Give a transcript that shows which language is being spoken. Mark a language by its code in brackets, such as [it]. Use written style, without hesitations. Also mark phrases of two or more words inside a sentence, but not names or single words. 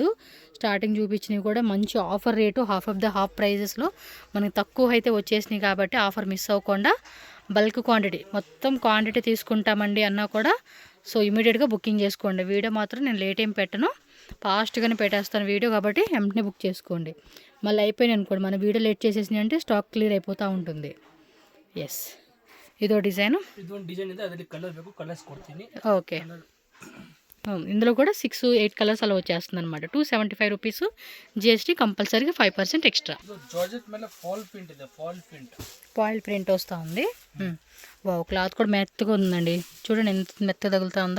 [te] స్టార్టింగ్ చూపించినవి కూడా మంచి ఆఫర్ రేటు, [en] half of the half [te] ప్రైజెస్లో మనకి తక్కువ అయితే వచ్చేసినాయి కాబట్టి ఆఫర్ మిస్ అవ్వకుండా [en] bulk quantity [te] మొత్తం క్వాంటిటీ తీసుకుంటామండి అన్నా కూడా సో ఇమీడియట్గా బుకింగ్ చేసుకోండి. వీడియో మాత్రం నేను లేట్ ఏం పెట్టను, ఫాస్ట్గానే పెట్టేస్తాను వీడియో, కాబట్టి వెంటనే బుక్ చేసుకోండి. మళ్ళీ అయిపోయినాయి అనుకోండి, మన వీడియో లేట్ చేసేసినాయి అంటే [en] stock clear [te] అయిపోతూ ఉంటుంది. ఎస్, [kn] ಇದೋ ಡಿಸೈನು, ಇದೊಂದು ಡಿಸೈನ್ ಇದೆ, ಅದರಲ್ಲಿ ಕಲರ್ ಬೇಕು, ಕಲರ್ಸ್ ಕೊಡ್ತೀನಿ. [te] ఓకే, ఇందులో కూడా 6-8 కలర్స్ అలా వచ్చేస్తుంది అనమాట. 275 రూపీస్, జిఎస్టీ కంపల్సరీగా 5% ఎక్స్ట్రా. [kn] జార్జెట్ ಮೇಲೆ [en] foil print [te] వస్తూ ఉంది. వావ్, క్లాత్ కూడా మెత్తగా ఉందండి. చూడండి ఎంత మెత్తగా తగులుతూ ఉందో.